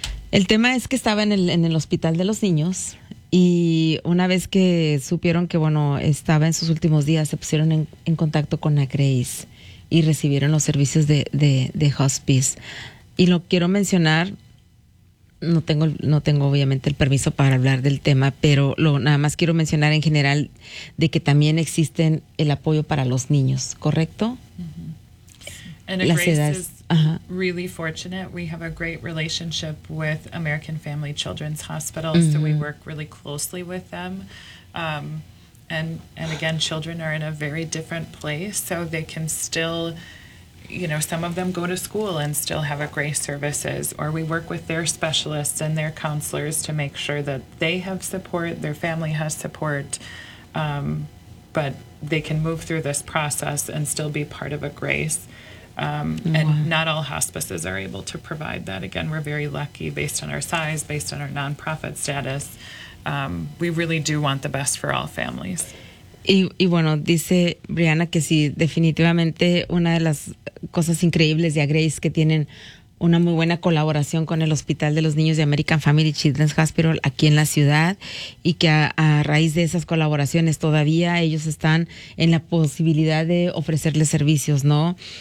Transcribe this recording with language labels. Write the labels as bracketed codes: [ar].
[es] El tema es que estaba en el hospital de los niños y una vez que supieron que, bueno, estaba en sus últimos días, se pusieron en contacto con la Grace y recibieron los servicios de hospice. Y lo quiero mencionar, no tengo obviamente el permiso para hablar del tema, pero nada más quiero mencionar en general de que también existen el apoyo para los niños, ¿correcto? [en] Mm-hmm. [es] Las edades. [en] Uh-huh. Really fortunate. We have a great relationship with American Family Children's Hospital, mm-hmm. so we work really closely with them. And again, children are in a very different place, so they can still, you know, some of them go to school and still have a Grace services, or we work with their specialists and their counselors to make sure that they have support, their family has support, but they can move through this process and still be part of a Grace. And not all hospices are able to provide that. Again, we're very lucky based on our size, based on our nonprofit status. We really do want the best for all families. [es] Y bueno, dice Brianna que sí, definitivamente una de las cosas increíbles de Grace que tienen una muy buena colaboración con el Hospital de los Niños de American Family Children's Hospital aquí en la ciudad y que a raíz de esas colaboraciones todavía ellos están en la posibilidad de ofrecerles servicios, ¿no?